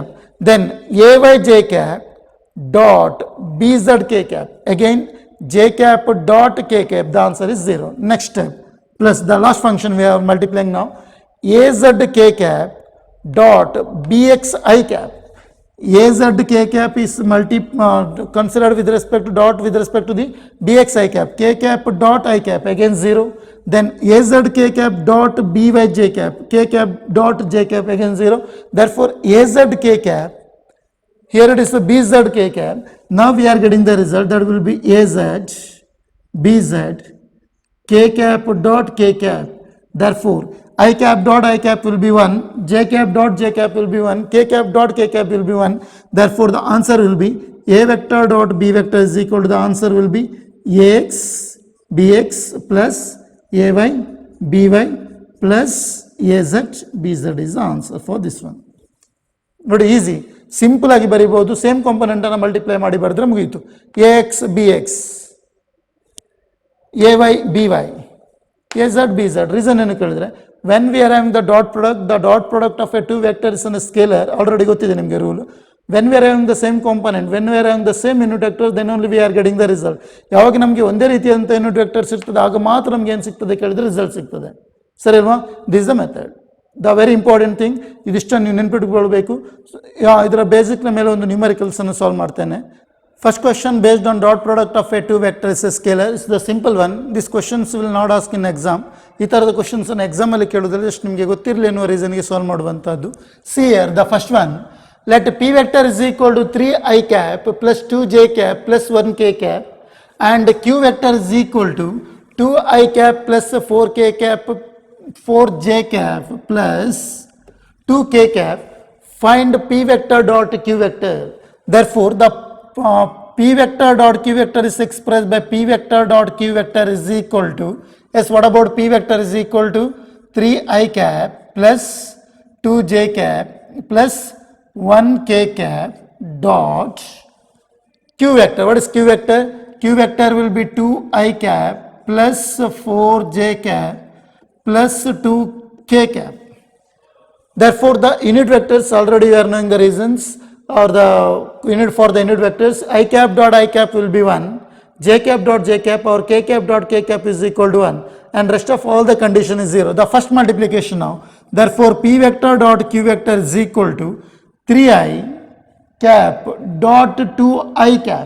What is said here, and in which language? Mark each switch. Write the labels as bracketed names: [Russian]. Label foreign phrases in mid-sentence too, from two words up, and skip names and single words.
[English] Then AYJ cap dot BZK cap, again J cap dot K cap, the answer is 0. Next step plus the last function we are multiplying now, AZK cap dot BXI cap. AZK cap is considered with respect to dot with respect to the BXI cap. K cap dot I cap, again 0. Then AZK cap dot BYJ cap, K cap dot J cap, again 0. Therefore AZK cap, here it is a BZK cap. Now we are getting the result, that will be AZ BZ K cap dot K cap. Therefore I cap dot I cap will be 1, J cap dot J cap will be 1, K cap dot K cap will be 1. Therefore the answer will be A vector dot B vector is equal to, the answer will be AX BX plus AY BY plus AZ BZ is the answer for this one. Not easy. [Kannada] ಸಿಂಪಲ್ ಆಗಿ ಬರೀಬಹುದು. [English] same component [Kannada] ಅನ್ನು ಮಲ್ಟಿಪ್ಲೈ ಮಾಡಿ ಬರೆದ್ರೆ ಮುಗಿಯಿತು. AX BX AY BY AZ BZ. ರೀಸನ್ ಏನು ಕೇಳಿದ್ರೆ [English] when we are having the dot product of a two vector is a scalar. [Kannada] ಆಲ್ರೆಡಿ ಗೊತ್ತಿದೆ ನಿಮಗೆ ರೂಲ್. [English] when we are having the same component, when we are having the same unit vector, then only we are getting the result. [Kannada] ಯಾವಾಗ ನಮಗೆ ಒಂದೇ ರೀತಿಯಾದಂಥ [English] unit vectors [Kannada] ಇರ್ತದೆ ಆಗ ಮಾತ್ರ ನಮಗೆ ಏನು ಸಿಗ್ತದೆ ಕೇಳಿದ್ರೆ ರಿಸಲ್ಟ್ ಸಿಗ್ತದೆ. ಸರಿ ಅಲ್ವಾ? [English] this is the method. the very important thing [Kannada] ಇದಿಷ್ಟನ್ನು ನೀವು ನೆನ್ಪಿಟ್ಕೊಳ್ಬೇಕು. ಇದರ ಬೇಸಿಕ್ನ ಮೇಲೆ ಒಂದು ನ್ಯೂಮರಿಕಲ್ಸನ್ನು ಸಾಲ್ವ್ ಮಾಡ್ತೇನೆ. [English] First question based on dot product of a two vector is a scalar. Is the simple one. This questions will not ask in exam. [Kannada] ಈ ಥರದ ಕ್ವಶನ್ಸನ್ನು ಎಕ್ಸಾಮಲ್ಲಿ ಕೇಳೋದ್ರಲ್ಲಿ ಜಸ್ಟ್ ನಿಮಗೆ ಗೊತ್ತಿರಲಿ ಎನ್ನುವ ರೀಸನ್ಗೆ ಸಾಲ್ವ್ ಮಾಡುವಂಥದ್ದು. [English] See here the first one. Let P vector is equal to 3i cap plus 2j cap plus 1k cap and Q vector is equal to 2i cap plus 4k cap 4j cap plus 2k cap. Find P vector dot Q vector. Therefore the P vector dot Q vector is expressed by P vector dot Q vector is equal to, yes, what about P vector is equal to 3i cap plus 2j cap plus 1k cap dot q vector. What is q vector? Q vector will be 2i cap plus 4j cap plus 2k cap. Therefore, the unit vectors already we are knowing the reasons, or the unit for the unit vectors. I cap dot I cap will be 1, j cap dot j cap or k cap dot k cap is equal to 1, and rest of all the condition is 0. The first multiplication now. Therefore, p vector dot q vector is equal to 3i cap dot 2i cap.